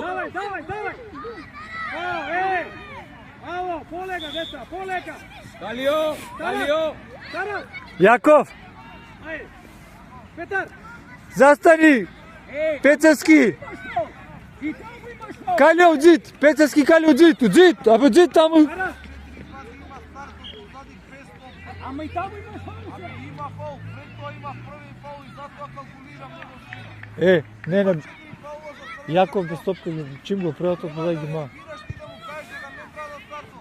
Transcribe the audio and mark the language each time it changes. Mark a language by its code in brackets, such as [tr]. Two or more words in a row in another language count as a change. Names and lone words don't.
[mk] Давај. Ало, полека, деца, полека. Калио! Тарас. Јаков, Ајде. Петар. застани. Пецевски. И таму имаш фаул! Калио, уđit. Пецевски, Калио, уđit. Абе, уđit таму. Тарас. Ама и таму имаш фаул! Има фаул, пред тоа има први фаул и затоа калкулирам него. Не. Јаков без топка, чим го првото позај ги ма. Идеш ти да му кажеш дека не треба да стартува.